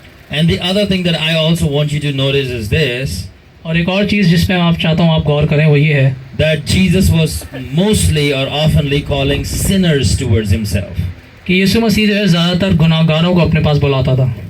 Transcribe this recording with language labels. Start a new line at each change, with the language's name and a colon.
English: And the other thing that I also want you to notice is this,
Hindi: और एक और चीज़ जिस पे आप चाहता हूँ आप गौर करें वो ये है
English: that Jesus was mostly or oftenly calling sinners towards himself.
Hindi: कि यीशु मसीह जो है ज़्यादातर गुनाहगारों को अपने पास बुलाता था.